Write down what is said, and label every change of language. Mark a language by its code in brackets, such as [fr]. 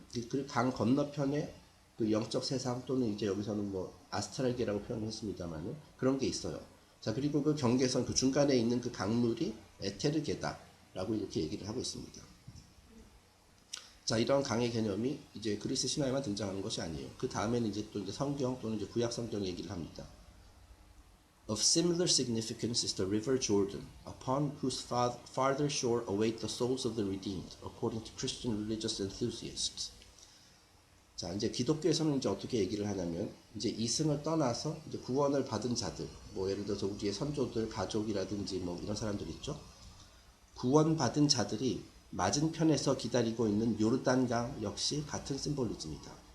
[ko] 그 강 건너편에 그 영적 세상 또는 이제 여기서는 뭐 아스트랄계라고 표현했습니다만은 그런 게 있어요. 자, 그리고 그 경계선 그 중간에 있는 그 강물이 에테르계다라고 이렇게 얘기를 하고 있습니다. 자, 이런 강의 개념이 이제 그리스 신화에만 등장하는 것이 아니에요. 그 다음에는 이제 또 이제 성경 또는 이제 구약 성경 얘기를 합니다. [en] Of similar significance is the river Jordan, upon whose farther shore await the souls of the redeemed, according to Christian religious enthusiasts. [ko] 자, 이제 기독교에서는 이제 어떻게 얘기를 하냐면, 이제 이승을 떠나서 이제 구원을 받은 자들, 뭐 예를 들어서 우리의 선조들, 가족이라든지 뭐 이런 사람들 있죠. 구원받은 자들이 맞은편에서 기다리고 있는 요르단강 역시 같은 심볼리즘이다.